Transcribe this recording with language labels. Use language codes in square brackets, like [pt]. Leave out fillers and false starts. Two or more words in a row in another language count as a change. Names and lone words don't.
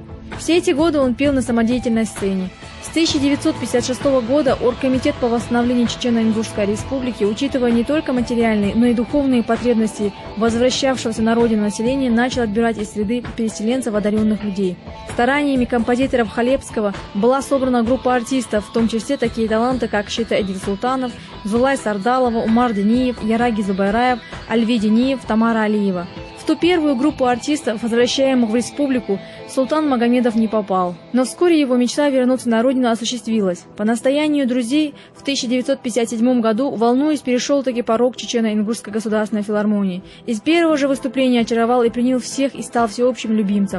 [ru] Все эти годы он пел на самодеятельной сцене. С 1956 года Оргкомитет по восстановлению Чечено-Ингушской Республики, учитывая не только материальные, но и духовные потребности возвращавшегося на родину населения, начал отбирать из среды переселенцев одаренных людей. Стараниями композиторов Халепского была собрана группа артистов, в том числе такие таланты, как Шита Эдиль Султанов, Зулай Сардалова, Умар Дениев, Яраги Зубайраев, Альви Дениев, Тамара Алиева. В ту первую группу артистов, возвращаемых в республику, султан Магомедов не попал. Но вскоре его мечта вернуться на родину осуществилась. По настоянию друзей в 1957 году, волнуясь, перешел-таки порог Чечено-Ингушской государственной филармонии. Из первого же выступления очаровал и принял всех и стал всеобщим любимцем.